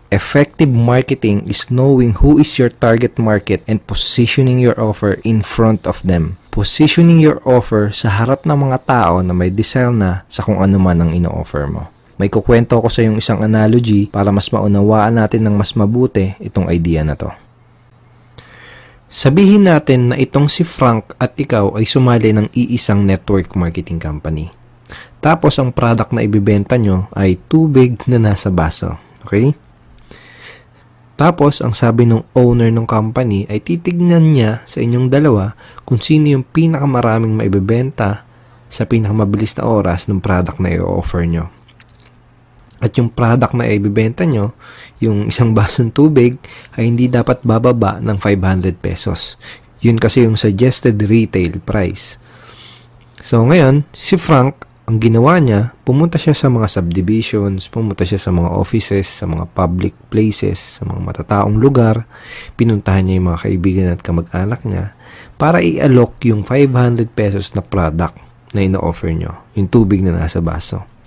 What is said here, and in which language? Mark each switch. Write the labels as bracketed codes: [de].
[en] Effective marketing is knowing who is your target market and positioning your offer in front of them. Positioning your offer [tl] sa harap ng mga tao na may desire na sa kung ano man ang ino-offer mo. May kukwento ko sa yung isang analogy para mas maunawaan natin ng mas mabuti itong idea na to. Sabihin natin na itong si Frank at ikaw ay sumali ng iisang network marketing company. Tapos ang product na ibibenta nyo ay tubig na nasa baso. Okay? Tapos ang sabi ng owner ng company ay titignan niya sa inyong dalawa kung sino yung pinakamaraming maibibenta sa pinakamabilis na oras ng product na i-offer nyo. At yung product na ibibenta nyo, yung isang basong tubig, ay hindi dapat bababa ng 500 pesos. Yun kasi yung suggested retail price. So ngayon, si Frank, ang ginawa niya, pumunta siya sa mga subdivisions, pumunta siya sa mga offices, sa mga public places, sa mga matataong lugar, pinuntahan niya yung mga kaibigan at kamag-anak niya para i-alok yung 500 pesos na product na ino-offer nyo, yung tubig na nasa baso.